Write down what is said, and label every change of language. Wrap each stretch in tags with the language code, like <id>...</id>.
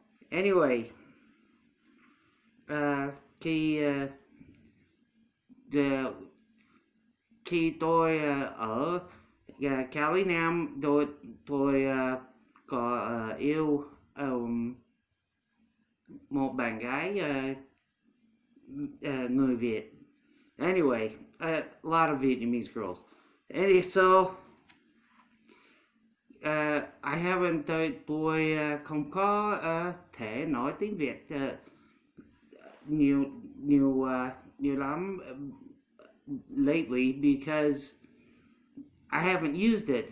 <vi>Anyway, khi uh, khi tôi ở Cali Nam tôi có yêu một bạn gái người Việt.</vi> <en>Anyway, a lot of Vietnamese girls. So I haven't</en> <vi>tôi không có thể nói tiếng Việt nhiều nhiều lắm</vi> <en>lately because I haven't used it.</en>